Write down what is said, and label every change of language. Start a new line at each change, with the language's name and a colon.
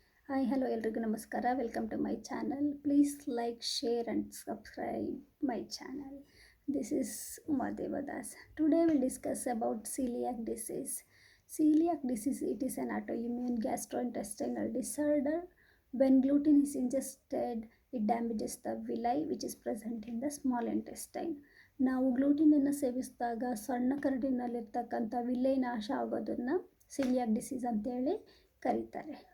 English: Hi, hello,
Kannada: ಎಲ್ರಿಗೂ ನಮಸ್ಕಾರ.
English: Welcome to my channel. Please like, share and subscribe my channel. This is Uma Devadas. Today we'll discuss about celiac disease. Celiac disease, it is an autoimmune gastrointestinal disorder. When gluten is ingested, it damages the villi which is present in the small intestine.
Kannada: ನಾವು ಗ್ಲೂಟಿನನ್ನು ಸೇವಿಸಿದಾಗ ಸಣ್ಣ ಕರಡಿನಲ್ಲಿರ್ತಕ್ಕಂಥ ವಿಲೈ ನಾಶ ಆಗೋದನ್ನು ಸಿಲಿಯಾಕ್ disease ಅಂತೇಳಿ ಕರೀತಾರೆ.